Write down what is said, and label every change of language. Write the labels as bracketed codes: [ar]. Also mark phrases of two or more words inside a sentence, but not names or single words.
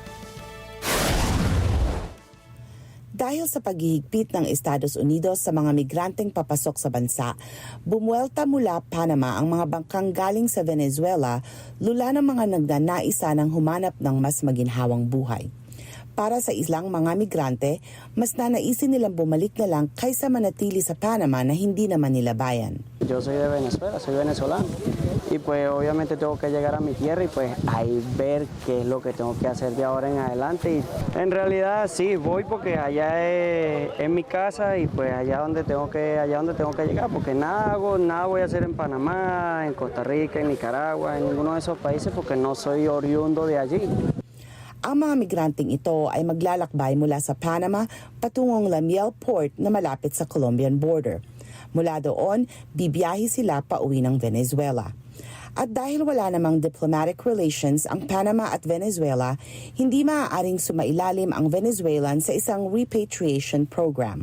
[tl] Dahil sa paghihigpit ng Estados Unidos sa mga migranteng papasok sa bansa, bumuelta mula Panama ang mga bangkang galing sa Venezuela, lula ng mga nagnanaisa ng humanap ng mas maginhawang buhay. Para sa ilang mga migrante, mas nanaisin nilang bumalik na lang kaysa manatili sa Panama na hindi naman nila bayan. [es] Yo soy de Venezuela, soy venezolano. Y pues obviamente tengo que llegar a mi tierra y pues ahí ver qué es lo que tengo que hacer de ahora en adelante. Y en realidad sí, voy porque allá es mi casa y pues allá donde tengo que llegar, porque nada voy a hacer en Panamá, en Costa Rica, en Nicaragua, en ninguno de esos países porque no soy oriundo de allí. [tl] Ang mga migranteng ito ay maglalakbay mula sa Panama patungong Lamiel Port na malapit sa [en] Colombian border. [tl] Mula doon, bibiyahe sila pauwi ng Venezuela. At dahil wala namang [en] diplomatic relations [tl] ang Panama at Venezuela, hindi maaaring sumailalim ang Venezuelan sa isang [en] repatriation program.